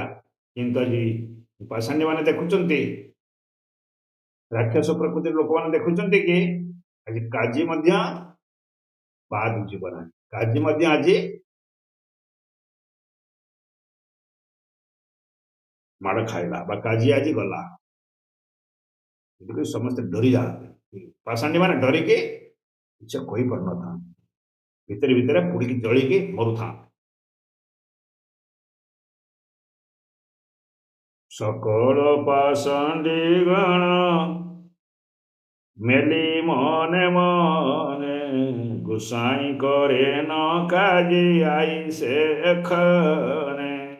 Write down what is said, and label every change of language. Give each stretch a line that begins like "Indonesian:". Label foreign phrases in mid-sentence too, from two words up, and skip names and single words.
Odia: କିନ୍ତୁ ଆଜି ପାଷାଣ୍ଡୀ ମାନେ ଦେଖୁଛନ୍ତି, ରାକ୍ଷସ ପ୍ରକୃତିର ଲୋକମାନେ ଦେଖୁଛନ୍ତି କି ଆଜି କାଜୀ ମଧ୍ୟ ବାଦ ଯିବ ନାହିଁ, କାଜୀ ମଧ୍ୟ ଆଜି ମାଡ଼ ଖାଇଲା ବା କାଜୀ ଆଜି ଗଲା। ସମସ୍ତେ ଡରି ଯାଆନ୍ତି, ପାଷାଣ୍ଡୀ ମାନେ ଡରିକି କିଛି କହିପାରୁନଥାନ୍ତି, ଭିତରେ ଭିତରେ ପୋଡ଼ିକି ଜଳିକି ମରୁଥାନ୍ତି।
Bangla: সকল পাষাণ্ডী গণ মেলি মনে মনে, গোসাই করে ন কাজী আইসে এখানে।